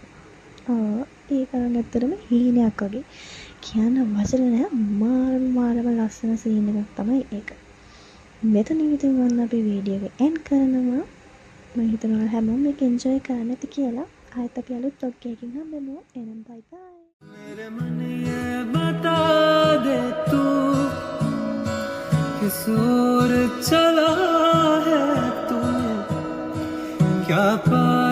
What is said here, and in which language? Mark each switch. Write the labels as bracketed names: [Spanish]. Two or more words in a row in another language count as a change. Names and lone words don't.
[Sinhala] ඒක නම් ඇත්තටම හීනයක් වගේ. කියන්න වචන නෑ මාරම ලස්සන සීන් එකක් තමයි ඒක. මෙතන ඉතින් වන්න අපි වීඩියෝ එක එන්ඩ් කරනවා. මම හිතනවා හැමෝම මේක එන්ජොයි කරන්න ඇති කියලා. ආයෙත් අපි අලුත් vlog එකකින් හම්බෙමු. එහෙනම් [English] bye bye. [Hindi] मेरे मन ये बता दे तू किस ओर चला है तू क्या